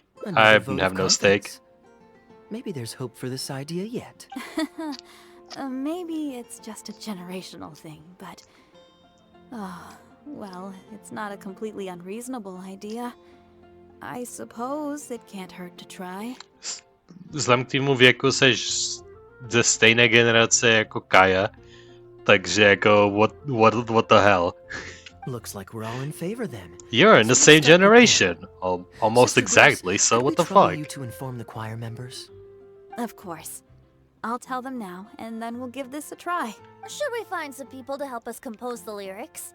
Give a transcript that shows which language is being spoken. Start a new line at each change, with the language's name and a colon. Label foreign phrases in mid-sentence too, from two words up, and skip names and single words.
English: I have no stake. Maybe there's hope for this idea yet. Maybe it's just a generational thing, but... well, it's not a completely unreasonable idea. I suppose it can't hurt to try.
Czech: Vzhledem k týmu věku seš ze stejné generace jako Kaeya, takže jako
English: what the hell? Looks like we're all in favor then. You're in the same generation, almost exactly. So what the fuck? You to inform the choir members. Of course. I'll tell them now, and then we'll give this a try. Should we find some people to help us compose the lyrics?